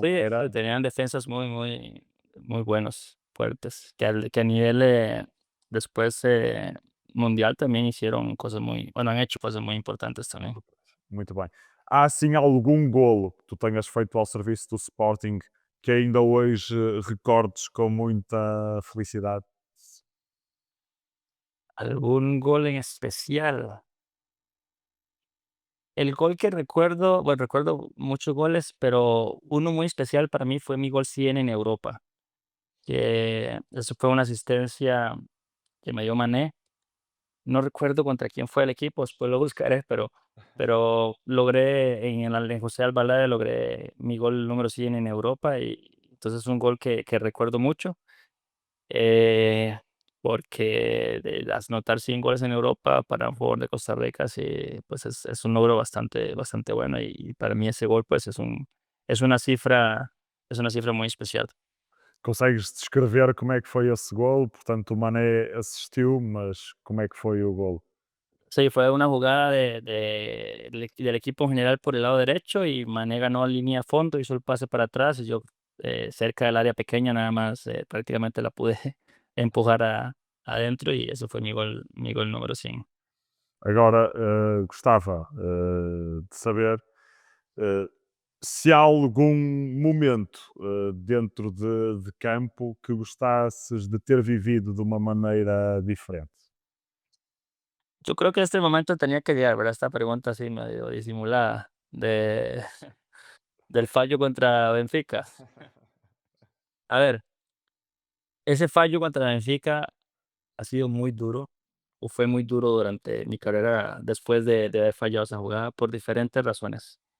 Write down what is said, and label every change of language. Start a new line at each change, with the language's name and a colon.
Spanish: Sí, era tenían defensas muy buenos, fuertes, que a nivel después mundial también hicieron cosas bueno, han hecho cosas muy importantes también.
Portuguese: muito bem. Há assim algum golo que tu tenhas feito ao serviço do Sporting que ainda hoje recordes com muita felicidade?
Spanish: ¿Algún gol en especial? El gol que recuerdo, bueno, recuerdo muchos goles, pero uno muy especial para mí fue mi gol 100 en Europa, que eso fue una asistencia que me dio Mané. No recuerdo contra quién fue el equipo, después lo buscaré, pero logré en José Albalade logré mi gol número 100 en Europa y entonces es un gol que recuerdo mucho. Eh, Porque anotar 100 goles en Europa para un jugador de Costa Rica, sí, pues es un logro bastante bueno y para mí ese gol pues es una cifra, es una cifra muy especial.
Portuguese: Consegues descrever como é que foi esse gol? Portanto, o Mané assistiu, mas como é que foi o gol?
Spanish: Sí, fue una jugada del equipo en general por el lado derecho y Mané ganó línea a fondo, hizo el pase para atrás y yo cerca del área pequeña nada más prácticamente la pude empujar adentro y eso fue mi gol número 100.
Portuguese: Agora, gostava de saber eh, se há algum momento dentro de campo que gostasses de ter vivido de uma maneira diferente.
Spanish: Yo creo que este momento tenía que llegar, ¿verdad? Esta pregunta así medio disimulada del fallo contra Benfica. A ver, ese fallo contra Benfica ha sido muy duro, o fue muy duro durante mi carrera después de haber fallado esa jugada por diferentes razones.